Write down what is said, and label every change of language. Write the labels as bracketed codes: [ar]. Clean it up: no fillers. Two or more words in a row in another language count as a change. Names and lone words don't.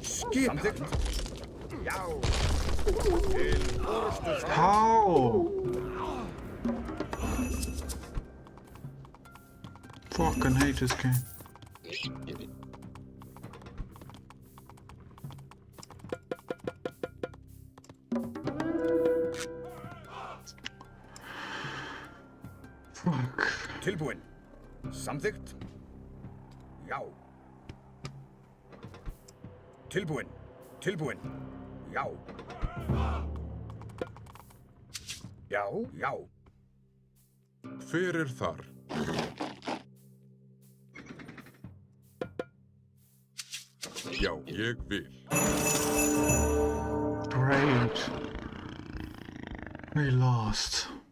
[is] Samþykkt. Já. Til orustu slag. [en] How? Fucking hate this game. Fuck. [is] Tilbúin. Samþykkt. Já. Tilbúin. Tilbúin. Já. Já, já. Hver þar? Já, ég vil. [en] Great. We lost.